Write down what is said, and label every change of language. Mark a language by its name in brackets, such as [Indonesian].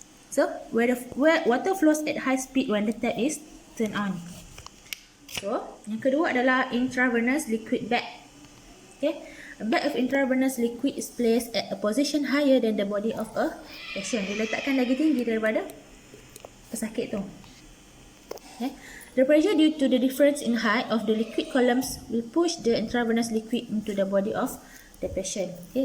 [English] So where water flows at high speed when the tap is turned on. [Malay] So yang kedua adalah intravenous liquid bag. [English] Okay, a bag of intravenous liquid is placed at a position higher than the body of a patient. [Malay] Diletakkan lagi tinggi daripada pesakit tu. Okay. [English] The pressure due to the difference in height of the liquid columns will push the intravenous liquid into the body of the patient. Okay.